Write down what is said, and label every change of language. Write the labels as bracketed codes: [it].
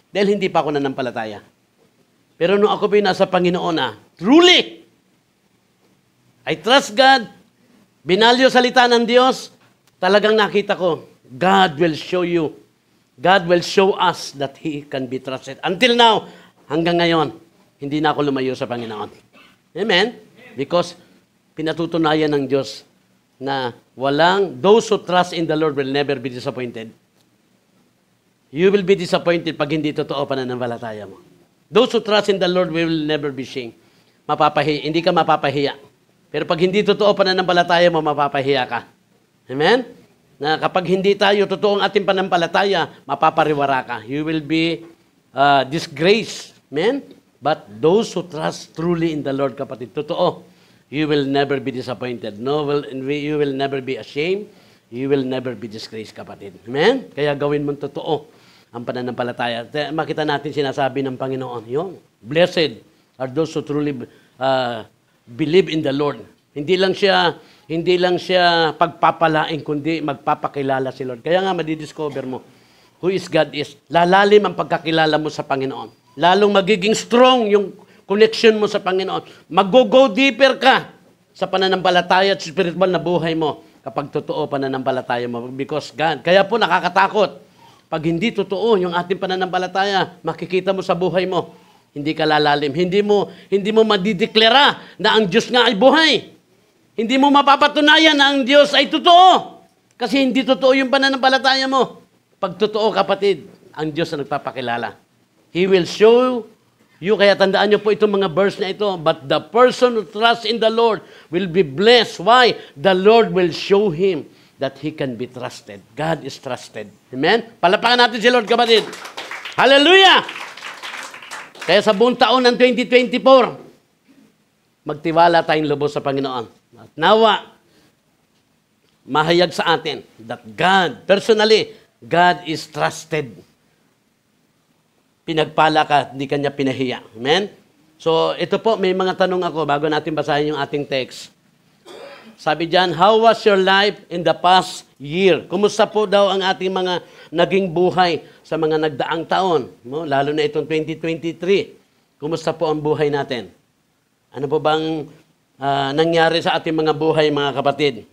[tl] Dahil hindi pa ako nanampalataya. Pero nung ako po nasa Panginoon truly, [en] I trust God, [tl] binalyo salita ng Diyos, talagang nakita ko, [en] God will show you, God will show us that He can be trusted. [tl] Until now, hanggang ngayon, hindi na ako lumayo sa Panginoon. Amen? [en] Because [tl] pinatutunayan ng Diyos na [en] those who trust in the Lord will never be disappointed. You will be disappointed [tl] pag hindi totoo pananampalataya mo. [en] Those who trust in the Lord will never be shamed. [tl] Hindi ka mapapahiya. Pero pag hindi totoo pananampalataya mo, mapapahiya ka. Amen? Na kapag hindi tayo totoo ang ating pananampalataya, mapapariwara ka. [en] You will be disgraced. Amen? But those who trust truly in the Lord, kapatid, totoo, you will never be disappointed. You will never be ashamed. You will never be disgraced, kapatid. Amen? [tl] Kaya gawin mong totoo ang pananampalataya. Makita natin sinasabi ng Panginoon, yun, [en] blessed are those who truly believe in the Lord. [tl] Hindi lang siya pagpapalain, kundi magpapakilala si Lord. Kaya nga madidiscover mo [en] who is God is. [tl] Lalalim ang pagkakilala mo sa Panginoon. Lalong magiging strong yung connection mo sa Panginoon. Mag-go deeper ka sa pananampalataya at spiritual na buhay mo kapag totoo pananampalataya mo. Because God, kaya po nakakatakot. Pag hindi totoo yung ating pananampalataya, makikita mo sa buhay mo, hindi ka lalalim. Hindi mo madideklara na ang Diyos nga ay buhay. Hindi mo mapapatunayan na ang Diyos ay totoo. Kasi hindi totoo yung pananampalataya mo. Pag totoo, kapatid, ang Diyos na nagpapakilala. [en] He will show you. [tl] Kaya tandaan niyo po itong mga verse na ito. [en] But the person who trusts in the Lord will be blessed. Why? The Lord will show him that he can be trusted. God is trusted. [tl] Amen? Palapakan natin si Lord, kapatid. Hallelujah! Kaya sa buong taon ng 2024, magtiwala tayong lubos sa Panginoon. At nawa, mahayag sa atin [en] that God, personally, God is trusted. [tl] Pinagpala ka, hindi kanya pinahiya. Amen? So, ito po, may mga tanong ako bago natin basahin yung ating text. Sabi diyan, [en] how was your life in the past year? [tl] Kumusta po daw ang ating mga naging buhay sa mga nagdaang taon? No? Lalo na itong 2023. Kumusta po ang buhay natin? Ano po bang nangyari sa ating mga buhay, mga kapatid?